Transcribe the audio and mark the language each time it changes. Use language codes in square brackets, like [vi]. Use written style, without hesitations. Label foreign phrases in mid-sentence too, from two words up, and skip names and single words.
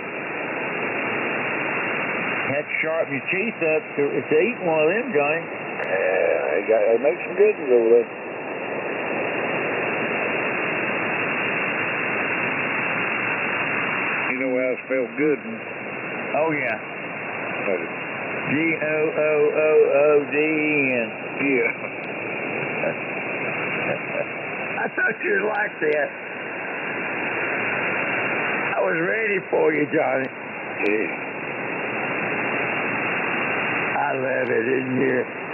[en] Had to sharpen your teeth up to eat one of them, Johnny. Yeah, they make some good ones over there. You know how it felt good? Oh, yeah. G-O-O-O-O-D-E-N. Yeah. I thought you'd like that. I was ready for you, Johnny. Yeah. I love it in here.